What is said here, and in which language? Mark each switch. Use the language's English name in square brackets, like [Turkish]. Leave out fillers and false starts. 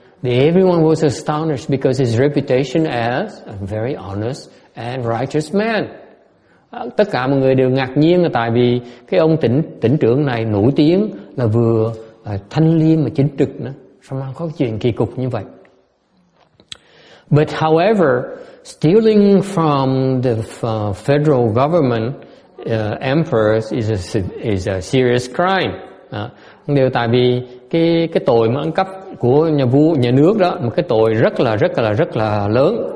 [English] Everyone was astonished because his reputation as a very honest and righteous man. [Vietnamese] Tất cả mọi người đều ngạc nhiên là tại vì cái ông tỉnh trưởng này nổi tiếng là vừa thanh liêm mà chính trực nữa, sao mà có chuyện kỳ cục như vậy. [English] But however, stealing from the federal government emperors is a serious crime. [Vietnamese] Điều tại vì cái tội mà ăn cắp của nhà nước đó, một cái tội rất là lớn.